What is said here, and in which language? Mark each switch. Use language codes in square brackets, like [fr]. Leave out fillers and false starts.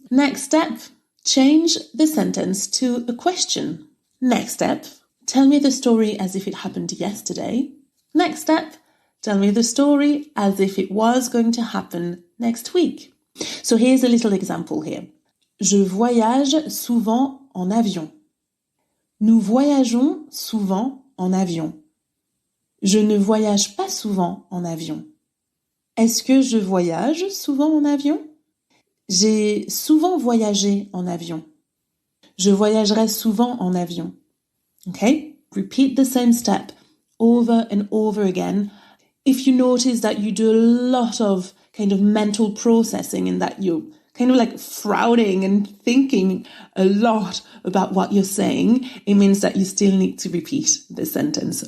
[en] Next step, change the sentence to a question. Next step, tell me the story as if it happened yesterday. Next step, tell me the story as if it was going to happen next week. So here's a little example here. [fr] Je voyage souvent en avion. Nous voyageons souvent en avion. Je ne voyage pas souvent en avion. Est-ce que je voyage souvent en avion? J'ai souvent voyagé en avion. Je voyagerai souvent en avion. [en] Okay, repeat the same step over and over again. If you notice that you do a lot of kind of mental processing and that you're kind of like frowning and thinking a lot about what you're saying, it means that you still need to repeat the sentence.